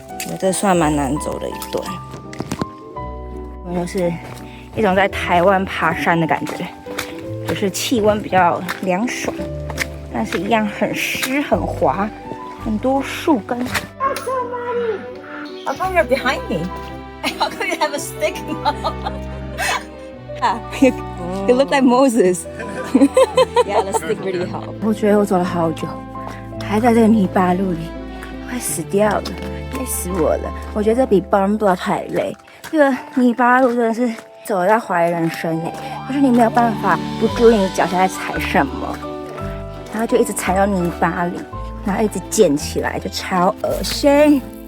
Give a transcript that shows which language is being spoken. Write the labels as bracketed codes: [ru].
[zh] 我這算蠻難走的一段，就是一種在台灣爬山的感覺，只是氣溫比較涼爽，但是一樣很濕很滑，很多樹根。 [en] How come you're behind me? How come you have a stick now? You look like Moses. Yeah, the stick really help. [zh] 我觉得我走了好久，還在這個泥巴路裡，快死掉了，累死我了。我覺得這比 Burn Blood 還累。這個泥巴路真的是走到懷疑人生哎，就是你沒有辦法不注意你腳下在踩什麼，然後就一直踩到泥巴裡，然後一直撿起來，就超噁心。